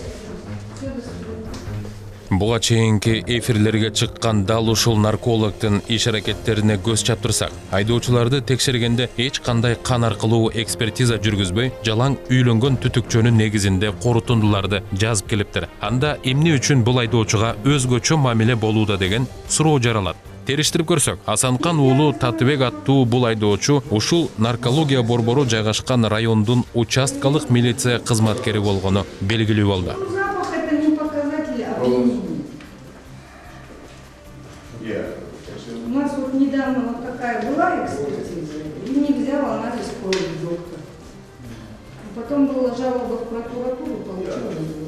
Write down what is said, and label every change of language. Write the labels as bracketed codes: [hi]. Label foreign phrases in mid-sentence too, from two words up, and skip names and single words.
[ru] Все, до свидания. [ky] Буга чейинки эфирлерге чыккан дал ушул наркологдун иш-аракеттерине көз чаптырсак, айдоочуларды текшергенде эч кандай кан аркылуу экспертиза жүргүзбөй, жалаң үйлөнгөн түтүкчөнүн негизинде корутундуларды жазып келиптир. Анда эмне үчүн бул айдоочуга өзгөчө мамиле болууда деген суроо жаралат. Териштирип көрсөк, Асанкан уулу Татыбек аттуу бул айдоочу ушул наркология борбору жайгашкан райондун участкалык милиция кызматкери болгону белгилүү болду. [ru] Запах это не показатель опьянения. У нас вот недавно вот такая была экспертиза, и не взял анализ крови доктор. А потом была жалоба в прокуратуру, получила развод.